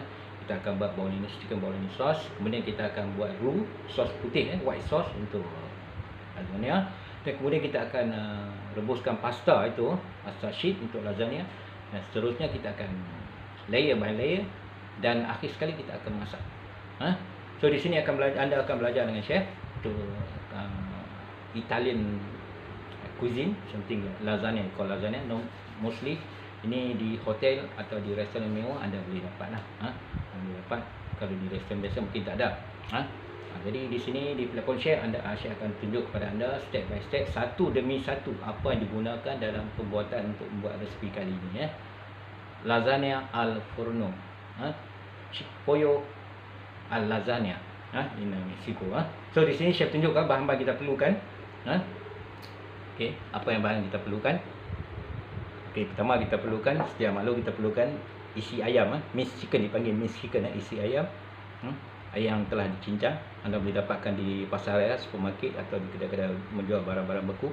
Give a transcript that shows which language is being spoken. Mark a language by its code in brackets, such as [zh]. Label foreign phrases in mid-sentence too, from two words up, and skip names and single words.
[ms] Kita akan buat [en] chicken bolognese sauce. [ms] Kemudian kita akan buat roux, sos putih, [en] white sauce [ms] untuk lasagna. Dan kemudian kita akan rebuskan pasta itu, [en] pasta sheet [ms] untuk lasagna. Dan seterusnya kita akan [en] layer by layer. [ms] Dan akhir sekali kita akan masak. So di sini anda akan belajar dengan chef untuk [en] Italian cuisine, something lasagna, called lasagna. [ms] No, mostly ini di hotel atau di restoran mewah anda boleh dapat lah. Boleh dapat. Kalau di restoran biasa mungkin tak ada. Jadi di sini di [en] platform share [ms] saya akan tunjuk kepada anda [en] step by step, [ms] satu demi satu apa yang digunakan dalam pembuatan untuk membuat resipi kali ini. [it] Lasagna al forno, pollo al lasagna, [en] in Mexico. [ms] So di sini saya tunjukkan bahan-bahan kita perlukan. Okey, apa yang bahan kita perlukan? Okey, pertama kita perlukan, sedia maklum kita perlukan isi ayam, [en] minced chicken, [ms] dipanggil [en] minced chicken, [ms] isi ayam. Ayam yang telah dicincang, anda boleh dapatkan di pasar raya, supermarket atau di kedai-kedai menjual barang-barang beku.